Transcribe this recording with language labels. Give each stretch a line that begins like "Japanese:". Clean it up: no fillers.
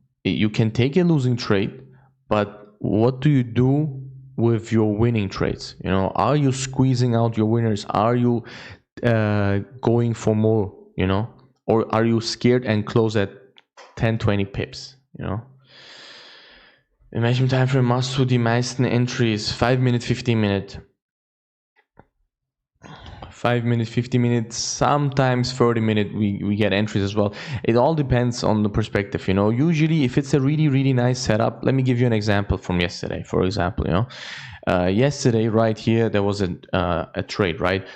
English: You can take a losing trade, but what do you do with your winning trades? You know, are you squeezing out your winners? Are you going for more, you know? Or are you scared and close at 10-20 pips, you know?
German: In welchem Timeframe machst du die meisten Entries?
English: 5 minute, 15 minute. 5 minutes, 50 minutes, sometimes 30 minutes we get entries as well. It all depends on the perspective, you know. Usually if it's a really nice setup, let me give you an example from yesterday, for example, you know. Yesterday right here there was a trade, right?